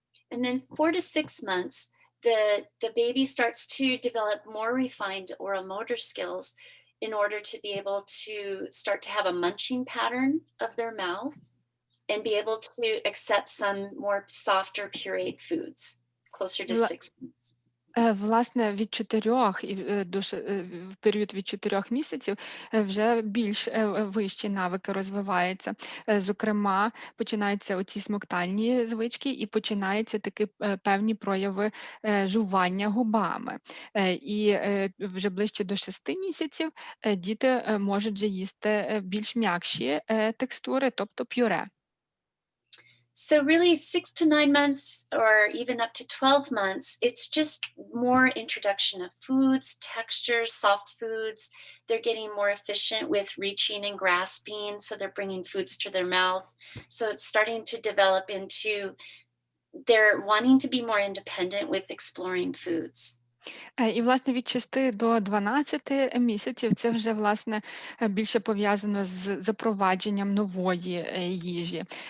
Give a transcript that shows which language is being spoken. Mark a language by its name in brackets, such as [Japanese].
[English] And then 4 to 6 months, the baby starts to develop more refined oral motor skills in order to be able to start to have a munching pattern of their mouth and be able to accept some more softer pureed foods closer to 6 months. [Ukrainian] Власне, від 4 в період від 4 місяців вже більш вищі навики розвиваються. Зокрема, починаються оці смоктальні звички і починаються такі певні прояви жування губами. І вже ближче до 6 місяців діти можуть вже їсти більш м'якші текстури, тобто пюре. [English] So really 6 to 9 months or even up to 12 months, it's just more introduction of foods, textures, soft foods. They're getting more efficient with reaching and grasping, so they're bringing foods to their mouth. So it's starting to develop into they're wanting to be more independent with exploring foods. [Ukrainian] І, власне, від 6 до 12 місяців це вже, власне, більше пов'язано з запровадженням нової їжі.